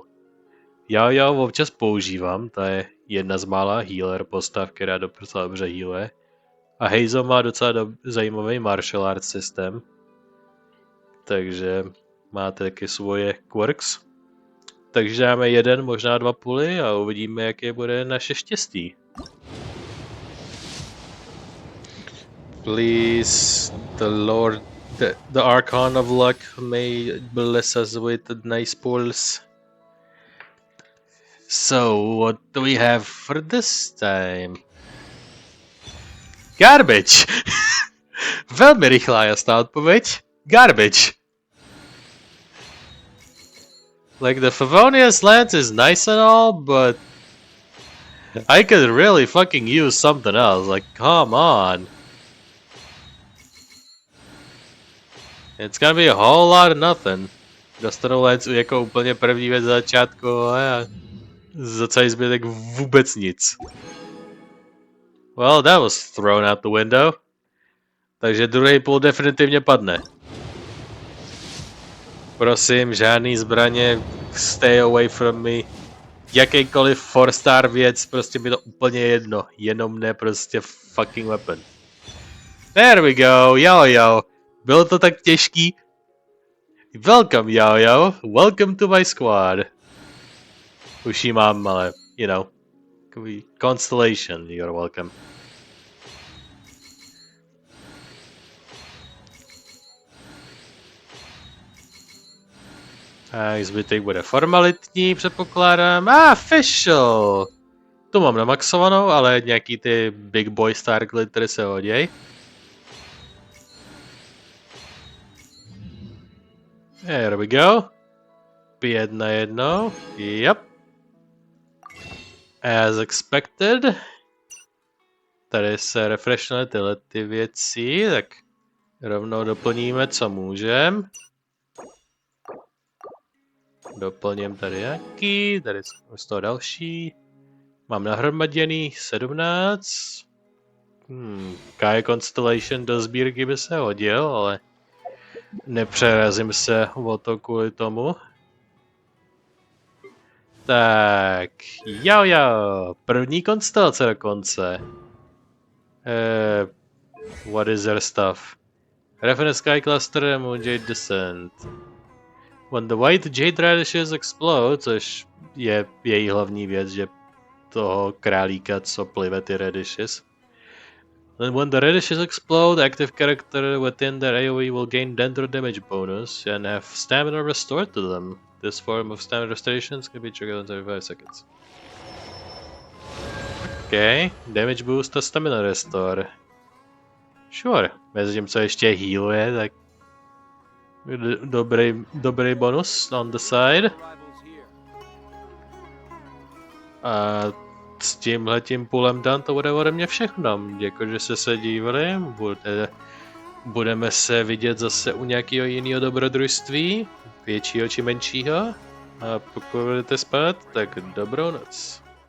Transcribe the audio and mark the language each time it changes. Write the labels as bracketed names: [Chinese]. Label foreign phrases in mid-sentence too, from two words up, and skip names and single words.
[Czech] Yao občas používám, to je jedna z mála healer postav, která docela dobře healuje. A Hazel má docela zajímavý [English] martial arts [Czech] systém. Takže máte taky svoje quirks. Takže dáme 1, možná 2 půly a uvidíme, jaké bude naše štěstí. [English] Please, the Archon of Luck may bless us with nice pulls. So, what do we have for this time? Garbage! [Czech] Velmi rychlá jasná odpověď. [English] Garbage. Like, the Favonius Lance is nice and all, but I could really fucking use something else. Like, come on. It's gonna be a whole lot of nothing. [Czech] Dostanu lance jako úplně první věc za začátku a za celý zbytek vůbec nic. [English] Well, that was thrown out the window. [Czech] Takže druhý půl definitivně padne. Prosím, žádný zbraně, [English] stay away from me. [Czech] Jakýkoliv 4-star věc, prostě mi to úplně jedno. Jenom ne prostě [English] fucking weapon. There we go, yo. [Czech] Bylo to tak těžký. [English] Welcome, yo. Welcome to my squad. [Czech] Už jí mám, ale, [English] you know. Constellation, you're welcome. [Czech] Tak zbytek bude formalitní, předpokládám. Official! Tu mám namaxovanou, ale nějaký ty [English] big boy star glittery [Czech] se hoděj. [English] There we go. [Czech] 5 na 1. [English] Yep. As expected. [Czech] Tady se refreshnuly tyhle ty věci, tak rovnou doplníme, co můžem. Doplním tady jaký, tady z toho další. Mám nahromaděný 17. Kaeya Constellation do sbírky by se hodil, ale nepřerazím se o to kvůli tomu. Tak, jo, první konstelace dokonce. [English] What is their stuff? Reference Sky Cluster, Moon Jade Descent. When the white jade radishes explode, [Czech] což je její hlavní věc, že toho králíka, co plive ty radishes. [English] And when the radishes explode, active character within their AoE will gain dendro damage bonus and have stamina restored to them. This form of stamina restorations can be triggered in 35 seconds. [Czech] Okay, [English] damage boost [Czech] a [English] stamina restore. Sure, [Czech] mezi tím, co ještě healuje, tak dobrý bonus [English] on the side. [Czech] A s tímhletím půlem dan to bude ode mě všechno. Děkuji, že jste se dívali. Budeme se vidět zase u nějakého jiného dobrodružství, většího či menšího. A pokud budete spát, tak dobrou noc.